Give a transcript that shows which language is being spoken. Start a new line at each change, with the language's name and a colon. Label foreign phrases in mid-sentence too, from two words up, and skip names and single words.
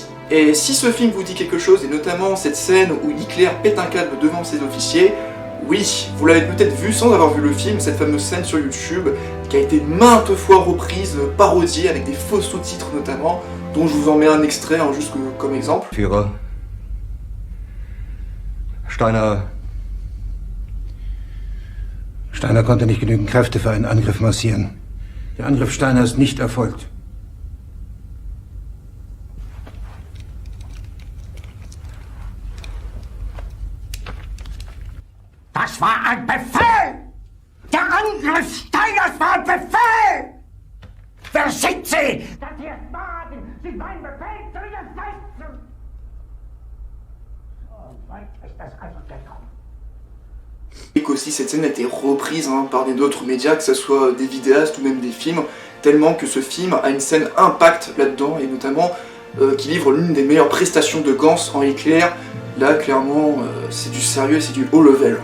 French: Et si ce film vous dit quelque chose, et notamment cette scène où Hitler pète un câble devant ses officiers, oui, vous l'avez peut-être vu sans avoir vu le film, cette fameuse scène sur YouTube, qui a été maintes fois reprise, parodiée, avec des faux sous-titres notamment, dont je vous en mets un extrait, hein, juste comme exemple.
German: Führer, Steiner konnte nicht genügend Kräfte für einen Angriff massieren. Der Angriff Steiner ist nicht erfolgt. Das war ein Befehl! Der Angriff Steiners war ein Befehl! Wer sind Sie? Das hier ist Wagen! Sie meinen Befehl zu widersetzen! So weit ist das also gekommen.
French: Et qu'aussi cette scène a été reprise hein, par d'autres médias, que ce soit des vidéastes ou même des films, tellement que ce film a une scène impact là-dedans, et notamment qui livre l'une des meilleures prestations de Ganz en Hitler. Là, clairement, c'est du sérieux, c'est du haut level.